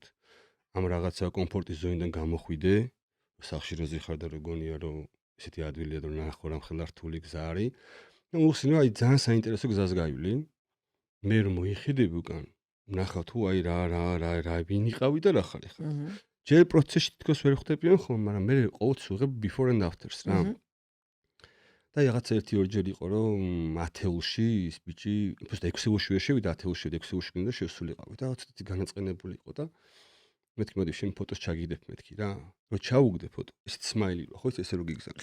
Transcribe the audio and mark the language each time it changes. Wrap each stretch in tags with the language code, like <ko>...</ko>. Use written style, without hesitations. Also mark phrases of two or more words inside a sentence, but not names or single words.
<ka>ამ რაღაცა კომფორტის ზონიდან გამოხვიდე, სახლში რო ზიხარ და რო გონია რომ ესეთი ადვილია რომ ნახო რამხელა რთული გზა არის. ანუ ხსნი რომ აი ძალიან საინტერესო გზას გაივლი. მე რომ მოიხედები უკან, ნახავ თუ აი რა ვინ იყავი და რა ხარ ეხლა. ჯერ პროცესში თითქოს ვერ ხვდებიან ხოლმე, მაგრამ მე ყოველთვის ვიღებ</ka> <en>before and afters</en> <ka>რა. და რაღაცა 1-2 ჯერ იყო რომ ათეულში ის ბიჭი, უბრალოდ 6-ში ვერ შევიდა, ათეულში 6-ში გინდა შევსულიყავი და ცოტათი განაწყენებული იყო და მეთქი მოდი შენ ფოტოს ჩაგიდებ მეთქი რა. რო ჩაუგდე ფოტო, ესეთ სმაილი რო ხო ესე რო გიგზავნა.</ka>